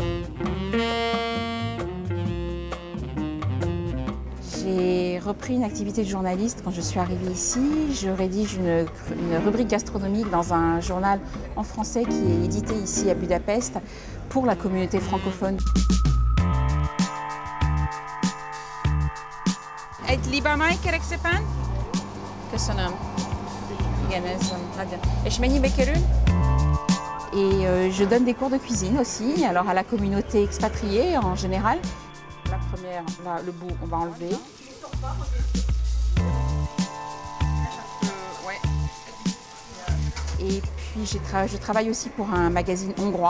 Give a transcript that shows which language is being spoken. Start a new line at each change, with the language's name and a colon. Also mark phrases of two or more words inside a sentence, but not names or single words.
French: J'ai repris une activité de journaliste quand je suis arrivée ici. Je rédige une rubrique gastronomique dans un journal en français qui est édité ici à Budapest pour la communauté francophone.
Hungarian: Egy libamaj, kérek szépen. Köszönöm. Igen, ez nagyon. És mennyibe kerül?
French: Et je donne des cours de cuisine aussi, alors à la communauté expatriée en général. La première, là, le bout, on va enlever. Ouais. Et puis je travaille aussi pour un magazine hongrois.